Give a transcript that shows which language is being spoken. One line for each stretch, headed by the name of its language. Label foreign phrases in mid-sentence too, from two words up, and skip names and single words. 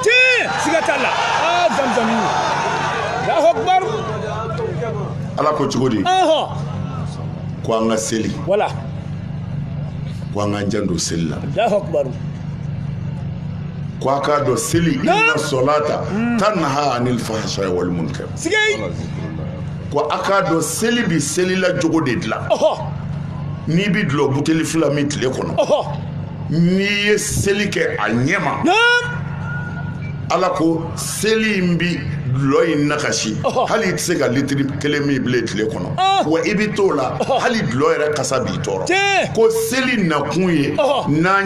Bambara: siga t'a la zamzamiw
Arabic: الله أكبر
Bambara: ala ko cogo di ko an ka seli ko an ka janto seli la
Arabic: الله أكبر
Bambara: ko a k'a dɔn seli
Arabic: إن الصلاة تنهى عن الفحشاء والمنكر
Bambara: ko aka dɔn seli bi selila jogo de dilan n'i bi dulɔ buteli fila min tile kɔnɔ n'i ye seli kɛ a ɲɛma ala ko seli in bi dulɔ in nakasi hali i tɛ se ka litiri kelen min bilen tile kɔnɔ wa i bi t'o la hali dulɔ yɛrɛ kasa b'i tɔɔrɔ ko seli nakun ye n'an